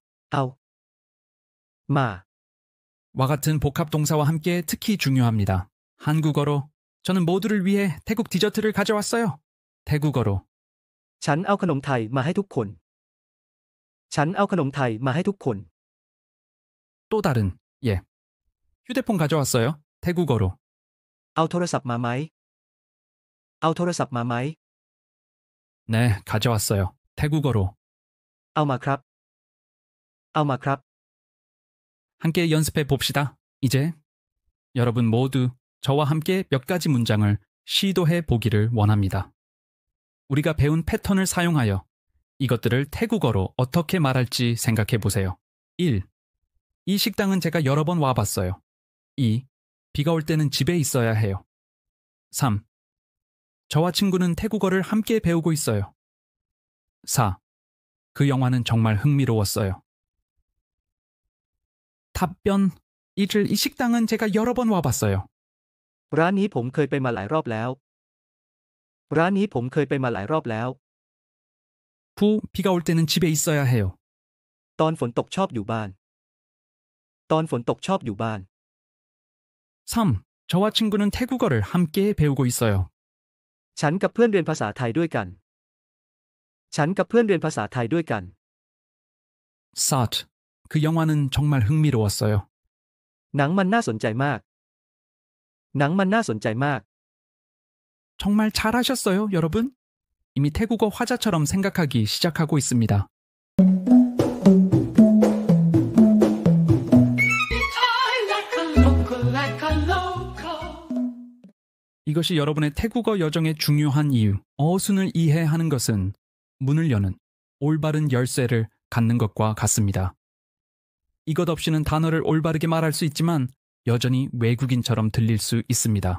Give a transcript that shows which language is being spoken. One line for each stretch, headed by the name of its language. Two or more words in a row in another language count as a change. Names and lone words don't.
Thai: เอา มา
Korean: 와 같은 복합 동사와 함께 특히 중요합니다. 한국어로 저는 모두를 위해 태국 디저트를 가져왔어요. 태국어로
Thai: ฉันเอาขนมไทยมาให้ทุกคน ฉันเอาขนมไทยมาให้ทุกคน
Korean: 또 다른 예 휴대폰 가져왔어요. 태국어로
Thai: เอาโทรศัพท์มาไหม เอาโทรศัพท์มาไหม
Korean: 네 가져왔어요. 태국어로
Thai: เอามาครับ เอามาครับ
Korean: 함께 연습해 봅시다. 이제 여러분 모두 저와 함께 몇 가지 문장을 시도해 보기를 원합니다. 우리가 배운 패턴을 사용하여 이것들을 태국어로 어떻게 말할지 생각해 보세요. 1. 이 식당은 제가 여러 번 와봤어요. 2. 비가 올 때는 집에 있어야 해요. 3. 저와 친구는 태국어를 함께 배우고 있어요. 4. 그 영화는 정말 흥미로웠어요. 답변 1. 이 식당은 제가 여러 번 와봤어요.
Thai: ร้านนี้ผมเคยไปมาหลายรอบแล้ว ร้านนี้ผมเคยไปมาหลายรอบแล้ว
Korean: 부. 비가 올 때는 집에 있어야 해요.
Thai: ตอนฝนตกชอบอยู่บ้าน ตอนฝนตกชอบอยู่บ้าน
Korean: 3. 저와 친구는 태국어를 함께 배우고 있어요.
Thai: ฉันกับเพื่อนเรียนภาษาไทยด้วยกัน ฉันกับเพื่อนเรียนภาษาไทยด้วยกัน
Korean: 4. 그 영화는 정말 흥미로웠어요.
Thai: หนังมันน่าสนใจมาก หนังมันน่าสนใจมาก
Korean: 정말 잘하셨어요, 여러분? 이미 태국어 화자처럼 생각하기 시작하고 있습니다.
English: I like a local, like a local.
Korean: 이것이 여러분의 태국어 여정의 중요한 이유. 어순을 이해하는 것은 문을 여는 올바른 열쇠를 갖는 것과 같습니다. 이것 없이는 단어를 올바르게 말할 수 있지만 여전히 외국인처럼 들릴 수 있습니다.